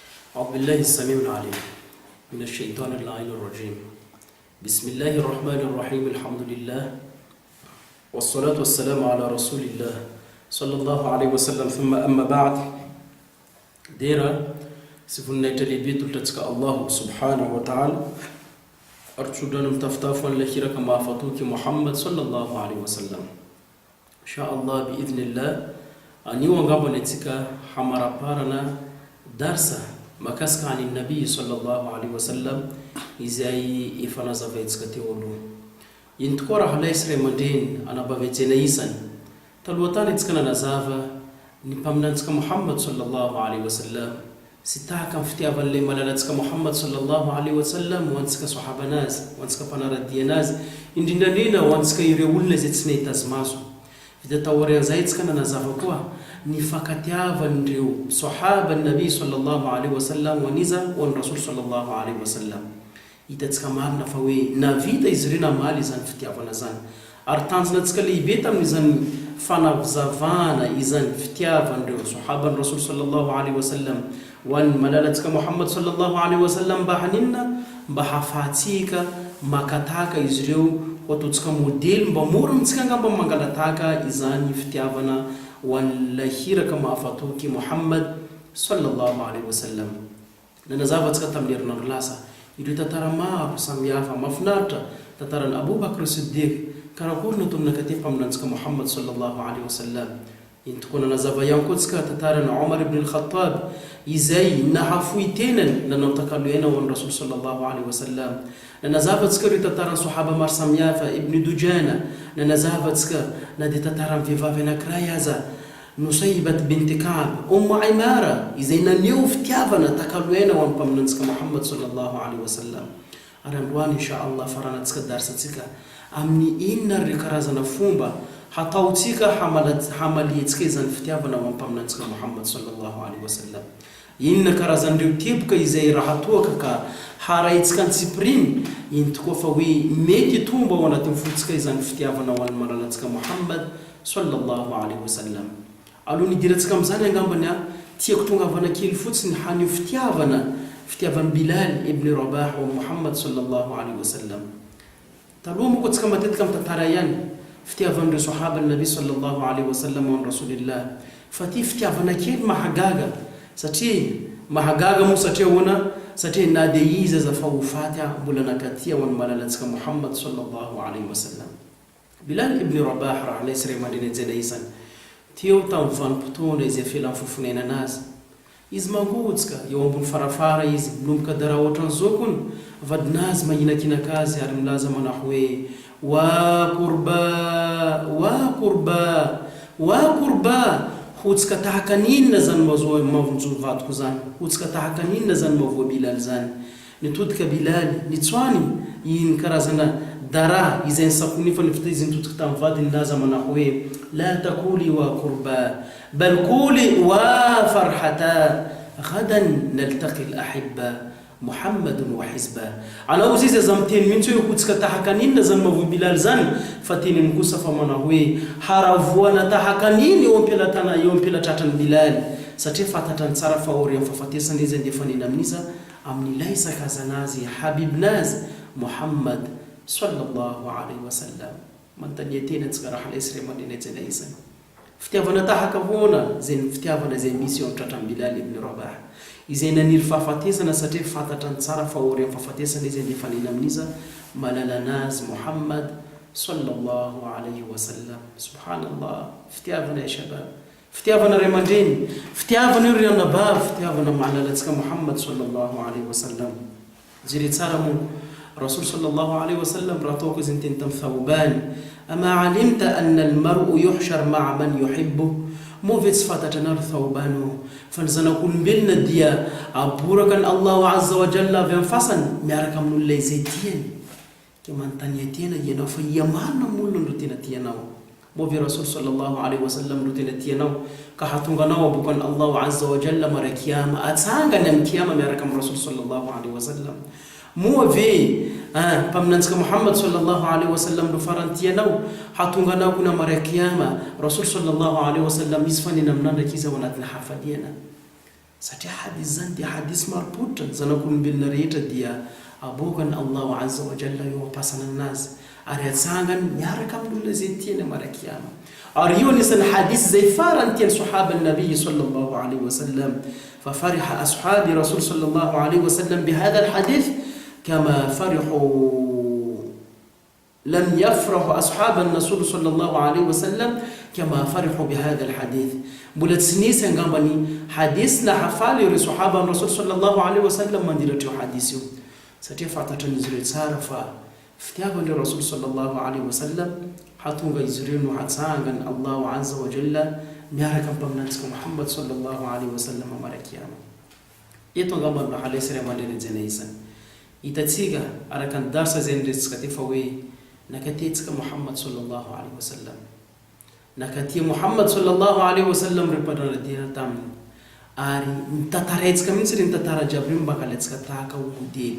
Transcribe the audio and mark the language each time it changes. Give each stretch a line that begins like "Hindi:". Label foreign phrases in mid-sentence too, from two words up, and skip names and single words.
Arabic: أعوذ بالله السميع العليم من الشيطان اللعين الرجيم. بسم الله الرحمن الرحيم. الحمد لله والصلاة والسلام على رسول الله صلى الله عليه وسلم. ثم أما بعد.
Malagasy: Dera sifunnaita lehibe tolotratsika
Arabic: الله سبحانه وتعالى
Malagasy: artsodana mitafitafo an'ilay hiraka mahafatoky
Arabic: محمد صلى الله عليه وسلم. إن شاء الله بإذن الله
Malagasy: anio angambany atsika hamaraparana darsa makasika ani
Arabic: نبي صلى الله عليه وسلم
Malagasy: izay efa nazavaintsika teo aloha. Iny tokoa raha laisy ray aman-dreny anabavetsena isany taloha tany atsika nanazava ny mpaminantsika
Arabic: محمد صلى الله عليه وسلم
Malagasy: sy tahaka amin'ny fitiavan'ilay malalantsika
Arabic: محمد صلى الله عليه وسلم
Malagasy: ho antsika sahabanazy, ho antsika mpanaradianazy, indrindrandrindra ho antsika ireo olona izay tsy nahita azy maso. Vita taorian'izay atsika nanazava koa ny fakatiavan'ireo sahaba ny
Arabic: نبي صلى الله عليه وسلم
Malagasy: ho aniza ho an'ny
Arabic: رسول صلى الله عليه وسلم.
Malagasy: Hitatsika marina fa hoe navita izy ireo namaly izany fitiavana zany, ary tanjonantsika lehibe tamin'izany fanavizavana izany fitiavan'ireo sahaba ny
Arabic: رسول صلى الله عليه وسلم
Malagasy: ho an'ny malalantsika
Arabic: محمد صلى الله عليه وسلم
Malagasy: mba haninona mba hafahatsika makataka izy ireo ho ataontsika modely mba morontsika angamba mangalataka izany fitiavana ho an'ilay hiraka mahafatoky
Arabic: محمد صلى الله عليه وسلم.
Malagasy: Nanazavatsika tamin'ny herinandro lasa ireo tantara maro samihafa mafinaritra, tantaran'i Abu Bakr Siddiq karakory nataon'ny nakaty mpaminantsika
Arabic: محمد صلى الله عليه وسلم.
Malagasy: Iny tokoa nanazava ihany koa tsika tantaran'i Omar ibn al-Khattab izay nahafohy tenany nanao takaloena ho an'ny
Arabic: رسول صلى الله عليه وسلم.
Malagasy: Nanazavatsika ireo tantaran'ny sahaba maro samihafa, Ibn Dujana. Nanazavatsika na dia tantaran'ny vehivavy anankiray aza, Nusaybat bint Ka'b, Aymara izay naneho fitiavana takaloena ho an'ny mpaminantsika
Arabic: محمد صلى الله عليه وسلم.
Malagasy: Ary androany
Arabic: إن شاء الله
Malagasy: faranantsika darsatsika amin'ny inona ireo karazana fomba hataotsika hamaliantsika izany fitiavana ho an'ny mpaminantsika
Arabic: محمد صلى الله عليه وسلم.
Malagasy: Inona karazan'ireo teboka izay raha toaka ka haraitsika antsipiriny, iny tokoa fa hoe mety tomba ao anatin'ny fotsika izany fitiavana ho an'ny malalantsika
Arabic: محمد صلى الله عليه وسلم.
Malagasy: Alohan'ny hidirantsika amin'izany angambany tiako tongavana kely fotsiny hanio fitiavan'i Bilal ibn Rabah
Arabic: و محمد صلى الله عليه وسلم.
Malagasy: Taloha moa koa tsika matetika mitantara ihany fitiavan'ireo sahaba
Arabic: نبي صلى الله عليه وسلم ورسول الله,
Malagasy: fa ty fitiavana kely mahagaga satria mahagaga moa satria hoana, satria na dia izy aza fa hofaty mbola nakatia ho an'ny malalantsika
Arabic: محمد صلى الله عليه وسلم.
Malagasy: Bilal ibn Rabah raha laisy ray aman-dreny anjena isany teo tamin'ny vanim-potoana izay felan'ny fofonenana azy. Izy mangotsika eo ambony farafara izy minomboka dara ohatran'izao kony vadinazy mahinakinaka azy ary milaza manaho hoe
Arabic: وا كربة
Malagasy: hotsika tahaka ninona zany mavonjo vadiko zany, hotsika tahaka ninona zany mavoa Bilal zany. Nitodika Bilal nitsoany iny karazana dara izay nisakonifany izy nitodika tamin'ny vadiny laza manaho hoe
Arabic: لا تقولي وا كربة بل قولي وا فرحة غدا نلتقي الأحبة محمد وحزبه.
Malagasy: Anao izy aza miteny mihitsy hoe hotsika tahaka ninona zany mavoa Bilal zany, fa teniny kosa fa manao hoe haravoana tahaka niny eo ampilatratran'ny Bilal, satria fantatrany tsara fa ory amin'ny fahafatesana izy andefa nena amin'iza amin'ilay sakazanazy habibinazy
Arabic: محمد صلى الله عليه وسلم.
Malagasy: Manontania tena tsika raha laisy ray aman-dreny anjena isany fitiavana tahaka hoana zay ny fitiavana izay misy eo amin'ny tratran'i Bilal ibn Rabah izay naniry fahafatesana, satria fantatrany tsara fa ory amin'ny fahafatesana izy andefa nena amin'iza malalanazy
Arabic: محمد صلى الله عليه وسلم.
Malagasy: Subhanallah, fitiavana
Arabic: يا شباب,
Malagasy: fitiavana ray aman-dreny, fitiavana io ry anabavy, fitiavana malalantsika
Arabic: محمد صلى الله عليه وسلم.
Malagasy: Jere tsara moa
Arabic: رسول صلى الله عليه وسلم
Malagasy: raha taoko izy niteny tamin'ny Thawban,
Arabic: أما علمت أن المرء يحشر مع من يحب.
Malagasy: Moa ve tsy fantatra anao ry Thawban fa ny zanak'olombelona dia aboraka ny
Arabic: الله عز وجل
Malagasy: avy amin'ny fasany miaraka amin'olona izay tiany. Ke manontania tena ianao fa iamarina molona no tena tianao. Moa ve
Arabic: رسول صلى الله عليه وسلم
Malagasy: no tena tianao ka hatonga anao aboaka ny
Arabic: الله عز وجل
Malagasy: mara kiyama, atsangany amin'ny kiyama miaraka amin'ny
Arabic: رسول صلى الله عليه وسلم.
Malagasy: Moa ve mpaminantsika
Arabic: محمد صلى الله عليه وسلم
Malagasy: no farany tianao hatonga anao kuna mara kiyama
Arabic: رسول صلى الله عليه وسلم
Malagasy: izy fanena aminandraka izy ao anatin'ny hafaliana. satria hadis zany dia hadis maropotra zanak'olombelona rehetra dia abokany
Arabic: الله عز وجل
Malagasy: eo ampasana anazy ary atsangany miaraka amin'olona zay tiany amara-kiama. Ary io anisan'ny hadis zay farany tiany sahaba
Arabic: النبي صلى الله عليه وسلم ففرح أصحاب رسول صلى الله عليه وسلم بهذا الحديث كما فرحوا لم يفرحوا أصحاب الرسول صلى الله عليه وسلم كما فرحوا بهذا الحديث.
Malagasy: Mbola tsy nisy angambany hadis na hafaly ireo sahaba
Arabic: الرسول صلى الله عليه وسلم
Malagasy: mandilatra io hadis io satria fantatran'izy ireo tsara fa fitiavan'ireo
Arabic: رسول صلى الله عليه وسلم
Malagasy: hatonga izy ireo no hatsangany
Arabic: الله عز وجل
Malagasy: miaraka ampaminantsika
Arabic: محمد صلى الله عليه وسلم
Malagasy: amara-kiama. Eto angambany mahalaisy ray aman-dreny izany hitatsika araka ny darsa zay niresitsika tefa hoe nakatetsika
Arabic: محمد صلى الله عليه وسلم,
Malagasy: nakatia
Arabic: محمد صلى الله عليه وسلم
Malagasy: ireo mpanaradiana taminy ary nitataraitsika mihitsy ireny tantara jiaby ireny mba hankalaitsika tahaka ho modely.